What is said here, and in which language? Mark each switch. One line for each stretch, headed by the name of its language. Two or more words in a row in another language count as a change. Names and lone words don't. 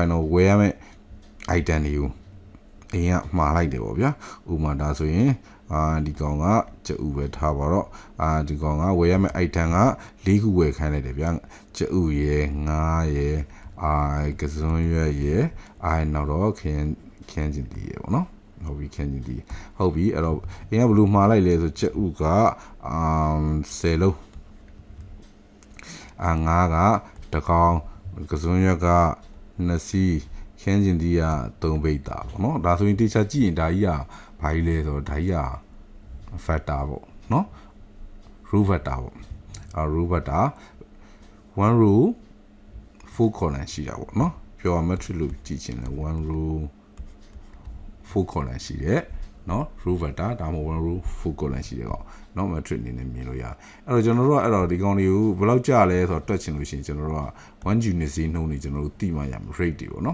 Burmese: င်းတော့ဝယ်ရမယ့် item တွေကိုအိမ်ကမှားလိုက်တယ်ပေါ့ဗျာဥပမာဒါဆိုရင်ဒီကောင်ကကျဥပဲထားပါတော့ဒီကောင်ကဝယ်ရမယ့် item က၄ခုဝယ်ခိုင်းလိုက်တယ်ဗျာကျဥရယ်ငါးရယ်ကစွန်ရွက်ရယ်နောက်တော့ခင်းချင်းတီးရယ်ပေါ့နော်ဟုတ်ပြီခင်းချင်းတီးဟုတ်ပြီအဲ့တော့အင်းကဘလို့မှားလိုက်လဲဆိုကျဥက10လုံး ငါးကတကောင်ကစွန်ရွက်က2စီးခင်းချင်းတီးက3ပိတ်တာပေါ့နော်ဒါဆိုရင်တေချာကြည့်ရင်ဒါကြီးကဘာကြီးလဲဆိုတော့ဒါကြီးက factor ပေါ့နော်
English: row factor
Burmese: ပေါ့
English: row factor 1 row 4 column
Burmese: ရှိတာပေါ့ နော်ပြောရ matrix လို့ကြည့်ချင်တယ်
English: 1 row 4 column
Burmese: ရှိတယ်နော်
English: row vector
Burmese: ဒါမှမဟုတ်
English: 1 row 4 column
Burmese: ရှိတယ်ကောเนาะ matrix အနေနဲ့မြင်လို့ရတယ်အဲ့တော့ကျွန်တော် တို့ကအဲ့တော့ဒီကောင်တွေကိုဘယ်လောက်ကြာလဲဆိုတော့တွက်ချင်လို့ရှိရင်ကျွန်တော်တို့က1 unit ဈေးနှုန်းတွေကျွန်တော်တို့သိမှရမယ် rate တွေပေါ့နော်